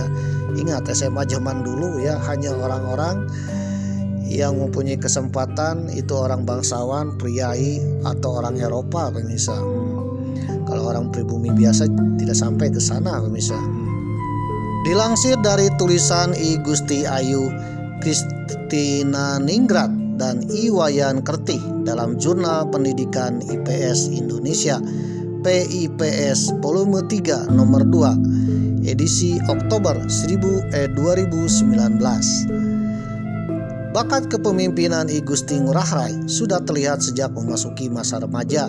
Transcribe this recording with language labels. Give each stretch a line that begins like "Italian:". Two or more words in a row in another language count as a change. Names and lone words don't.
Indonesian: Ingat SMA zaman dulu ya, hanya orang-orang yang mempunyai kesempatan itu orang bangsawan, priai atau orang Eropa pemirsa. Kalau orang pribumi biasa tidak sampai ke sana pemirsa. Dilansir dari tulisan I Gusti Ayu Kristina Ningrat dan I Wayan Kerti dalam Jurnal Pendidikan IPS Indonesia PIPS volume 3 nomor 2 edisi Oktober 2019. Bakat kepemimpinan I Gusti Ngurah Rai sudah terlihat sejak memasuki masa remaja.